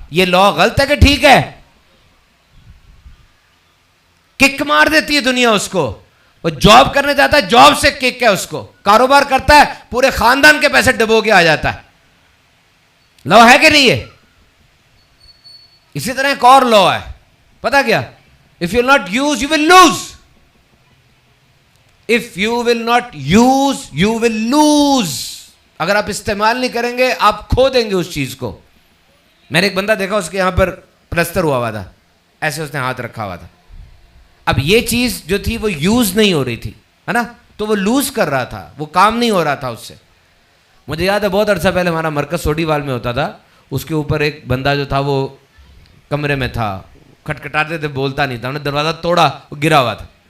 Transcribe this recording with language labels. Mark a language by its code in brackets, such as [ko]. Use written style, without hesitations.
[ur] یہ لا غلط ہے کہ ٹھیک ہے؟ کک مار دیتی ہے دنیا اس کو. وہ جاب کرنے جاتا ہے, جاب سے کک ہے اس کو. کاروبار کرتا ہے, پورے خاندان کے پیسے ڈبو کے آ جاتا ہے. لا ہے کہ نہیں ہے؟ اسی طرح ایک اور لا ہے, پتا کیا؟ [en] if you will not use you will lose. if you will not use you will lose. [ur] اگر آپ استعمال نہیں کریں گے آپ کھو دیں گے اس چیز کو. میں نے ایک بندہ دیکھا, اس کے یہاں پر پلستر ہوا ہوا تھا, ایسے اس نے ہاتھ رکھا ہوا تھا. اب یہ چیز جو تھی وہ یوز نہیں ہو رہی تھی, ہے نا, تو وہ لوز کر رہا تھا, وہ کام نہیں ہو رہا تھا اس سے. مجھے یاد ہے بہت عرصہ پہلے ہمارا مرکز سوڈی وال میں ہوتا تھا, اس کے اوپر ایک بندہ جو تھا وہ کمرے میں تھا, کھٹکھٹاتے تھے, بولتا نہیں تھا, انہوں نے دروازہ توڑا, وہ گرا ہوا تھا.